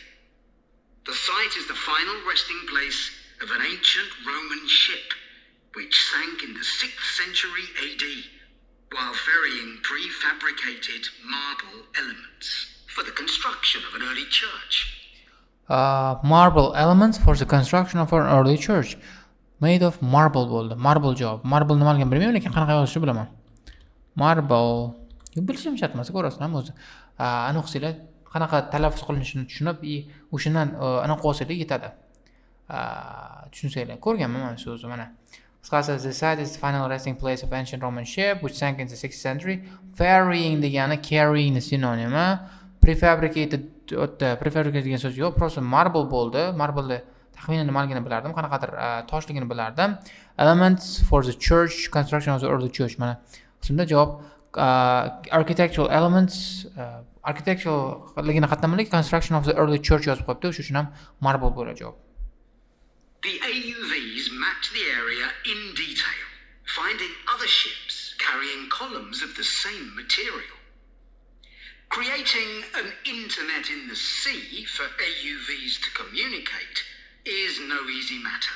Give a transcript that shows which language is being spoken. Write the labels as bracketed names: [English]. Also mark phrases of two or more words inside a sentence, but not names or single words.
[English] The site is the final resting place of an ancient Roman ship, which sank in the 6th century AD, while ferrying prefabricated marble elements for the construction of an early church. Marble elements for the construction of an early church. Made of marble bo'ldi. Marble job. [Uzbek] Marble nimaligini bilmayman, lekin qanaqa yozishni bilaman. Marble. Bilishim shart emas, ko'rasizlar o'zi. Ana o'qisanglar, qanaqa talaffuz qilinishini tushunib, o'shandan anaqa qilsanglar yetadi. Tushunsanglar. Ko'rganman mana shu o'zi mana. Qisqasi, [English] the site is the final resting place of ancient Roman ship which sank in the 6th century. [Uzbek] Ferrying degani carrying sinonimi. Prefabricated degan so'z yo'q, просто marble bo'ldi. Marble taxminan nimaligini bilardim, qanaqadir toshligini bilardim. [English] Elements for the church, construction of the early church. [Uzbek] Mana qismda javob [English] architectural elements, [Uzbek] architectural ligini qatnamalik, [English] construction of the early church [Uzbek] yozib qo'yibdi. O'sha uchun ham marble bo'ladi javob. [English] The AUVs mapped the area in detail, finding other ships carrying columns of the same material. Creating an internet in the sea for AUVs to communicate is no easy matter.